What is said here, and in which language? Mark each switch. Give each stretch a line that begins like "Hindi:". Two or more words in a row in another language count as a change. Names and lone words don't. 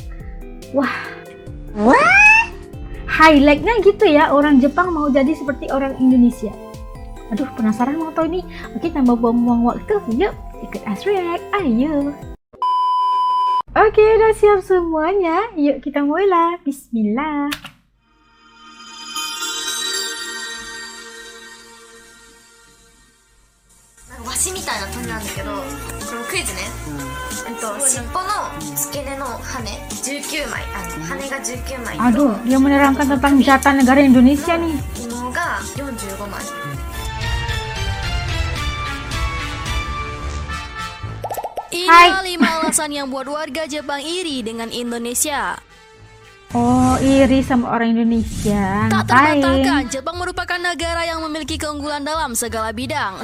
Indonesian: Wah, highlightnya gitu ya, orang Jepang mau jadi seperti orang Indonesia. Aduh, penasaran mau tahu ini. Oke, tambah buang-buang waktu. Yuk, ikut As React. Ayo. Oke, udah siap semuanya. Yuk kita mulai. Bismillah.
Japanese: ワシみたいな鳥なんだけど、これもクイズね。尻尾の付け根の羽19枚、羽が19枚と
Indonesian: Aduh, dia menerangkan tentang jatah negara Indonesia nih.
Japanese: 羽毛が45枚。
Indonesian: Inilah 5 alasan yang buat warga Jepang iri dengan Indonesia. Oh, iri sama orang Indonesia. Tak Ngapain? terbantahkan, Jepang merupakan negara yang memiliki keunggulan dalam segala bidang.